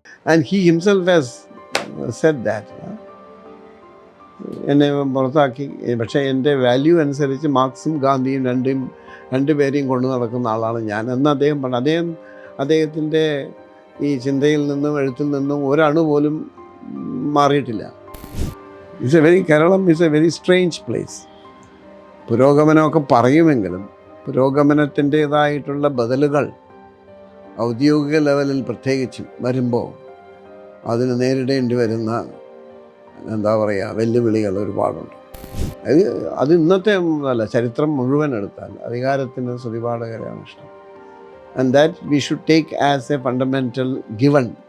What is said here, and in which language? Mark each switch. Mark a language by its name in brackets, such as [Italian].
[English] And he himself has said that. [Malayalam] എന്നെ പുറത്താക്കി. പക്ഷേ എൻ്റെ വാല്യൂ അനുസരിച്ച് മാർക്സും ഗാന്ധിയും രണ്ടുപേരെയും കൊണ്ടു നടക്കുന്ന ആളാണ് ഞാൻ എന്ന് അദ്ദേഹം പറഞ്ഞു. അദ്ദേഹത്തിൻ്റെ ഈ ചിന്തയിൽ നിന്നും എഴുത്തിൽ നിന്നും ഒരണു പോലും മാറിയിട്ടില്ല. [English] Kerala is a very strange place. [Malayalam] പുരോഗമനമൊക്കെ പറയുമെങ്കിലും പുരോഗമനത്തിൻ്റേതായിട്ടുള്ള ബദലുകൾ ഔദ്യോഗിക ലെവലിൽ പ്രത്യേകിച്ചും വരുമ്പോൾ അതിന് നേരിടേണ്ടി വരുന്ന വെല്ലുവിളികൾ ഒരുപാടുണ്ട്. അത് ഇന്നത്തെ അല്ല, ചരിത്രം മുഴുവൻ എടുത്താൽ അധികാരത്തിന് സ്തുതിപാഠകരാണ് ഇഷ്ടം. [English] And that we should take as a fundamental given.